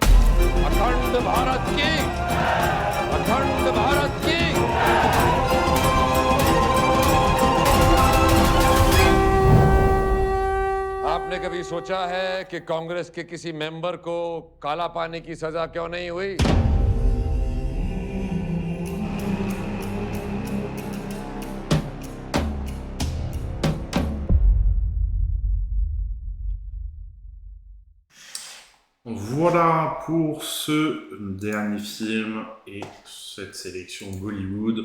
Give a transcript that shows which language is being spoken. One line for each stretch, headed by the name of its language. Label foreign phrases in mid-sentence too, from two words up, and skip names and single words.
Hindi: अखंड भारत की, अखंड भारत की। आपने कभी सोचा है कि कांग्रेस के किसी मेंबर को काला पानी की सजा क्यों नहीं हुई?
French: Voilà pour ce dernier film et cette sélection Bollywood.